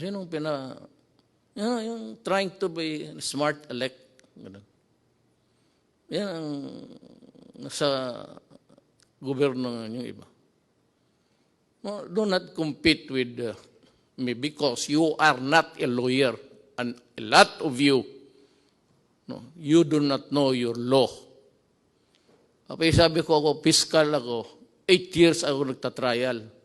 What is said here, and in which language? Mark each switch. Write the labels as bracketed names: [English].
[Filipino] Sino yung [English] trying to be smart elect. [Filipino] Yan ang nasa gobyerno ng iba. [English] No, do not compete with me because you are not a lawyer. And a lot of you, no, you do not know your law. [Filipino] Sabi ko ako, fiscal ako, 8 years ako nagtatrial.